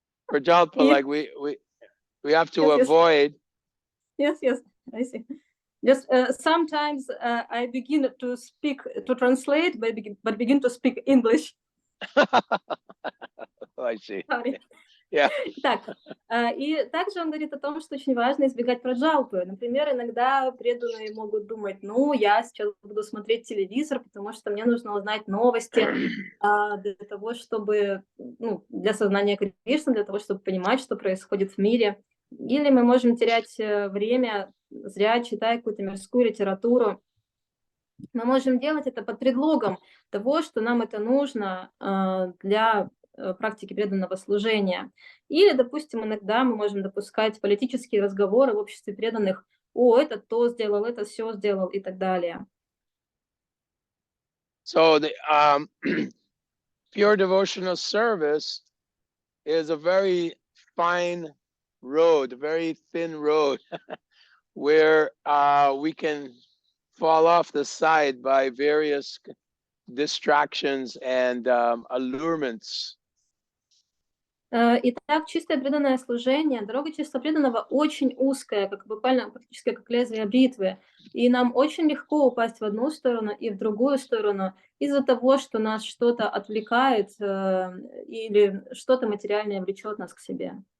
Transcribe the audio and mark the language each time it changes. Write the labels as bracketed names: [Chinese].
[English] Prajalpa, Yeah. like we have to avoid. Yes, I see. Just sometimes I begin to translate, but begin to speak English. Oh, I see. Sorry. Yeah. [Russian] Так, и также он говорит о том, что очень важно избегать праджалпы. Например, иногда преданные могут думать, ну, я сейчас буду смотреть телевизор, потому что мне нужно узнать новости для того, чтобы, для сознания Кришны, для того, чтобы понимать, что происходит в мире. Или мы можем терять время, зря читая какую-то мирскую литературу. Мы можем делать это под предлогом того, что нам это нужно для практики преданного служения. Или, допустим, иногда мы можем допускать политические разговоры в обществе преданных, о, это то сделал, это все сделал и так далее. [English] So the pure devotional service is a very fine road, a very thin road, where we can fall off the side by various distractions and allurements. [Russian] Итак, чистое преданное служение, дорога чисто преданного очень узкая, как буквально практически как лезвие бритвы. И нам очень легко упасть в одну сторону и в другую сторону из-за того, что нас что-то отвлекает или что-то материальное влечет нас к себе.